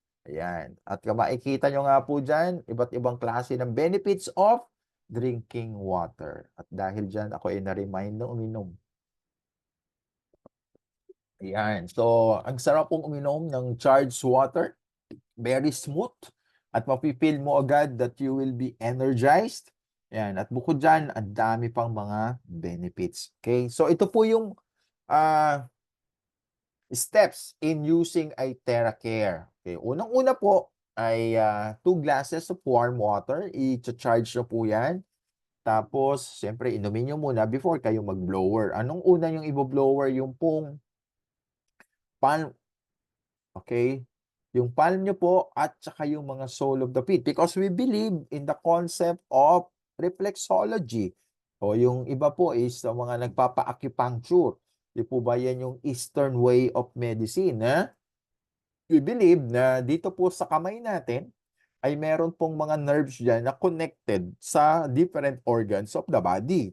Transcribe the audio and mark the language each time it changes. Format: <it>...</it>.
<tl>Ayan. At makikita nyo nga po dyan, iba't ibang klase ng benefits of drinking water. At dahil dyan, ako ay na-remind na uminom. Ayan. So, ang sarap pong uminom ng charged water. Very smooth. At mapipil mo agad</tl> <en>that you will be energized.</en> <tl>Ayan. At bukod dyan, ang dami pang mga benefits. Okay? So, ito po yung steps in using a TerraCare. Okay? Unang-una po ay 2 glasses of warm water. I-charge nyo po yan. Tapos, siyempre, inumin nyo muna before kayo mag-blower. Anong una yung i-blower? Yung pong palm, okay? Yung palm nyo po at saka yung mga</tl> <en>sole of the feet. Because we believe in the concept of reflexology.</en> <tl>O yung iba po is sa mga nagpapa-acupuncture. Di po ba yan yung</tl> <en>Eastern way of medicine?</en> <tl>We believe na dito po sa kamay natin ay meron pong mga nerves dyan na connected sa</tl> <en>different organs of the body.</en>